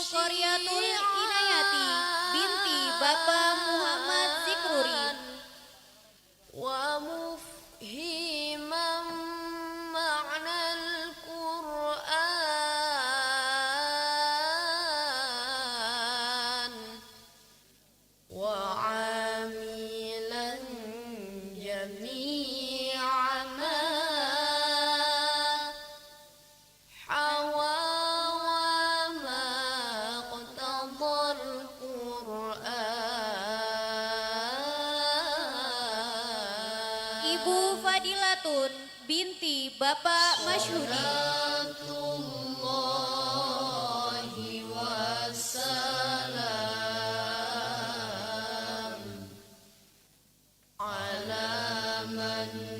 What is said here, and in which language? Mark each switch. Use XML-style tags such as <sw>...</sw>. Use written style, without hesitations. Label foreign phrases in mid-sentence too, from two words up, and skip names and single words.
<id>Koriatul Inayati binti Bapak Muhammad Zikruri.</id> <ar>ومفهما معنى القرآن وعاملا جميع ما حوى وما اقتضى القرآن</ar> <id>Ibu Fadilatun binti Bapak Masyhudi.</id> <ar>صلاة الله والسلام على من</ar>